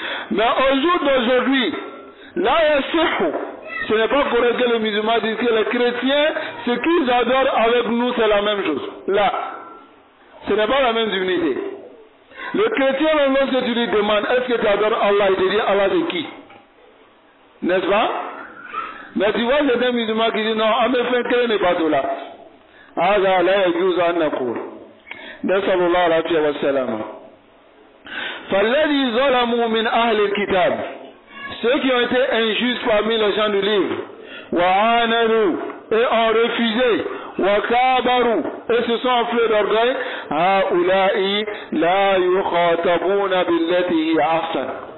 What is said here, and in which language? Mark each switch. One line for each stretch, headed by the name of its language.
French: Mais au jour d'aujourd'hui, là, ce n'est pas correct que les musulmans disent que les chrétiens, ce qu'ils adorent avec nous, c'est la même chose. Là, ce n'est pas la même divinité. Le chrétien, lorsque tu lui demandes, est-ce que tu adores Allah, il te dit, Allah c'est qui? N'est-ce pas? Mais tu vois, c'est un musulman qui dit, non, Amefenke n'est pas tout là.
Arabic: Aza la yajuzu an naqul. نسأل الله العافية والسلامة. فالذي ظلموا من أهل الكتاب,
French: ceux qui ont été injustes parmi les gens du livre,
Arabic: وعاندوا
French: et ont refusé,
Arabic: وكابروا
French: et se sont enflés d'orgueil,
Arabic: هؤلاء لا يخاطبون بالتي هي أحسن.